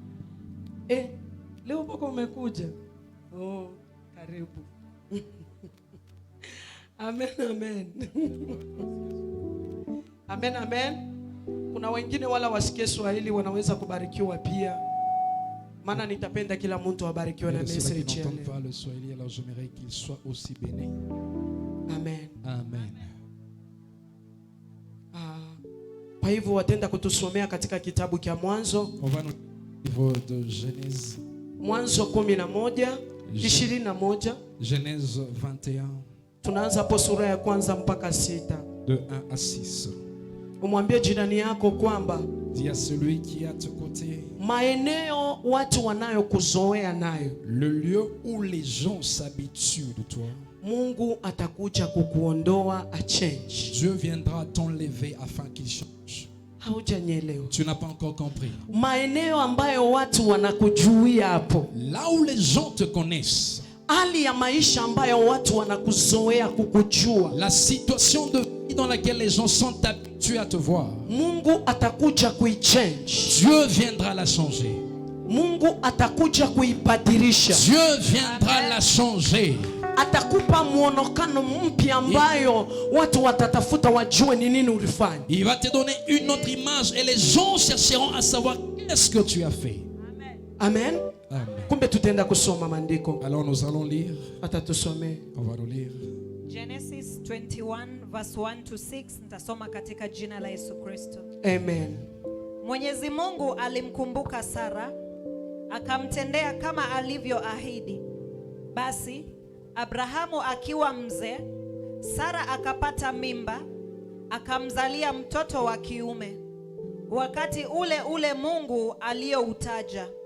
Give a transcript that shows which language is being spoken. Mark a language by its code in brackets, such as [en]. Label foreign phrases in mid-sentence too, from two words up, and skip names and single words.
[sw] Leo poko umekuja. Oh, karibu. Amen, amen. Amen, amen. Kuna wengine wala wasikie Swahili wanaweza kubarikiwa pia. Maana nitapenda kila mtu abarikiwe na message ya leo. [fr] Le Swahili, alors j'aimerais qu'il soit aussi béni. Amen. Amen. [sw] Kwa hivyo watenda kutusomea katika kitabu cha Mwanzo. [fr] On va nous livre de Genèse. [sw] Mwanzo 11, 21. [fr] Genèse 21. [sw] Tunaanza hapo sura ya kwanza mpaka 6. [fr] De 1 à 6. [sw] Umwambie jirani yako kwamba [fr] dis à celui qui est à tes côtés, [sw] maeneo watu wanayokuzoea nayo, [fr] le lieu où les gens s'habituent de toi, [sw] Mungu atakuja kukuondoa a change. [fr] Dieu viendra t'enlever afin qu'il change. [sw] Haujanielewa? [fr] Tu n'as pas encore compris. [sw] Maeneo ambayo watu wanakujuia hapo, [fr] là où les gens te connaissent, [sw] hali ya maisha ambayo watu wanakuzoea kukujua, [fr] la situation de vie dans laquelle les gens sont habitués à te voir, [sw] Mungu atakuja kuichange. [fr] Dieu viendra la changer. [sw] Mungu atakuja kuibadilisha. [fr] Dieu viendra la changer. [sw] Atakupa muonekano mpya ambayo watu watatafuta wajue ni nini ulifanya. [fr] Il va te donner une autre image et les gens chercheront à savoir qu'est-ce que tu as fait. [sw] Amen. [fr] Amen. [sw] Kumbe tutaenda kusoma maandiko. [fr] Alors nous allons lire. [sw] Atatusomea. [fr] On va nous lire. [en] Genesis 21 verse 1 to 6. [sw] Nitasoma katika jina la Yesu Kristo. Amen. Mwenyezi Mungu alimkumbuka Sara, akamtendea kama alivyoahidi. Basi Abrahamu akiwa mzee, Sara akapata mimba, akamzalia mtoto wa kiume, wakati ule ule Mungu aliyoutaja.